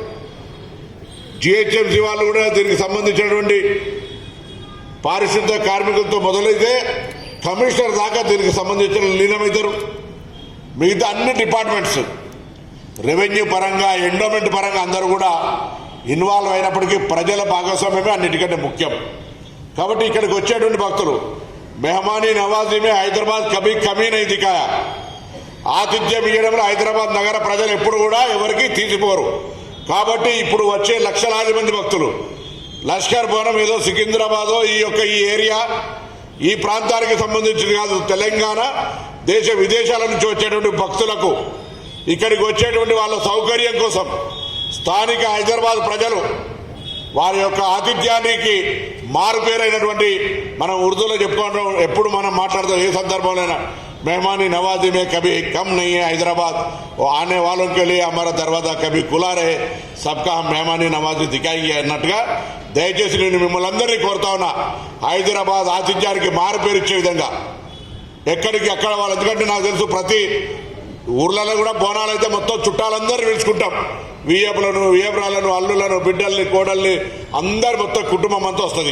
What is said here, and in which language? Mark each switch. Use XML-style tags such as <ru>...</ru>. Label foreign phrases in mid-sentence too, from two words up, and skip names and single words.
<te>జిహెచ్ఎంసీ వాళ్ళు కూడా దీనికి సంబంధించినటువంటి పారిశుద్ధ కార్మికులతో మొదలైతే కమిషనర్ దాకా దీనికి సంబంధించిన లీనమవుతారు. మిగతా అన్ని డిపార్ట్మెంట్స్ రెవెన్యూ పరంగా, ఎండోమెంట్ పరంగా అందరూ కూడా ఇన్వాల్వ్ అయినప్పటికీ ప్రజల భాగస్వామ్యమే అన్నిటికంటే ముఖ్యం. కాబట్టి ఇక్కడికి వచ్చేటువంటి భక్తులు</te> <ur>مہمانی نوازی میں حیدرآباد کبھی کمی نہیں دکھایا.</ur> <te>ఆతిథ్యం ఇవ్వడంలో హైదరాబాద్ నగర ప్రజలు ఎప్పుడు కూడా ఎవరికి తీసిపోరు. కాబట్టి ఇప్పుడు వచ్చే లక్షలాది మంది భక్తులు లష్కర్ బోనం ఏదో సికింద్రాబాదో ఈ ఏరియా ఈ ప్రాంతానికి సంబంధించింది కాదు. తెలంగాణ దేశ విదేశాల నుంచి వచ్చేటువంటి భక్తులకు ఇక్కడికి వచ్చేటువంటి వాళ్ళ సౌకర్యం కోసం స్థానిక హైదరాబాద్ ప్రజలు వారి యొక్క ఆతిథ్యానికి మారుపేరైనటువంటి మనం ఉర్దూలో చెప్పుకుంటాం. ఎప్పుడు మనం మాట్లాడతాం ఏ సందర్భంలోనైనా</te> <ur>مہمانی نوازی میں کبھی کم نہیں ہے حیدرآباد اور آنے والوں کے لیے ہمارا دروازہ کبھی کھلا رہے، سب کا ہم مہمانی نوازی دکھائیں گے</ur> <te>అన్నట్టుగా దయచేసి నేను మిమ్మల్ని అందరినీ కోరుతా ఉన్నా. హైదరాబాద్ ఆతిథ్యానికి మారుపేరు ఇచ్చే విధంగా ఎక్కడికి అక్కడ వాళ్ళు, ఎందుకంటే నాకు తెలుసు ప్రతి ఊర్లలో కూడా బోనాలు అయితే మొత్తం చుట్టాలందరూ పిలుచుకుంటాం. వియ్యపురాలను అల్లులను బిడ్డల్ని కోడల్ని అందరు మొత్తం కుటుంబం అంతా వస్తుంది.</te>